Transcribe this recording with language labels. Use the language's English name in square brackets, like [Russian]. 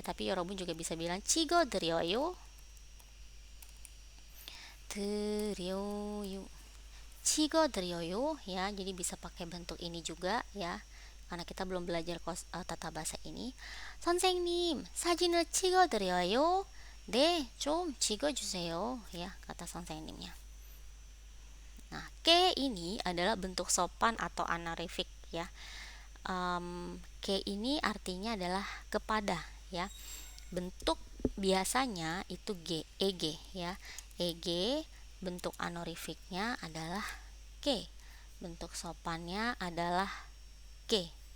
[Indonesian] Tapi Yorobun juga bisa bilang 찍어드려요, 드려요, 찍어드려요, ya. Jadi bisa pakai bentuk ini juga, ya, karena kita belum belajar tata bahasa ini. [Korean] 선생님, 사진을 찍어드려요. 네, 좀 찍어주세요, [Indonesian] ya, kata 선생님nya. Nah, ke ini adalah bentuk sopan atau honorific, ya. Ke ini artinya adalah kepada, ya. Bentuk biasanya itu eg, ya. Eg, bentuk honorificnya adalah ke, bentuk sopannya adalah ke.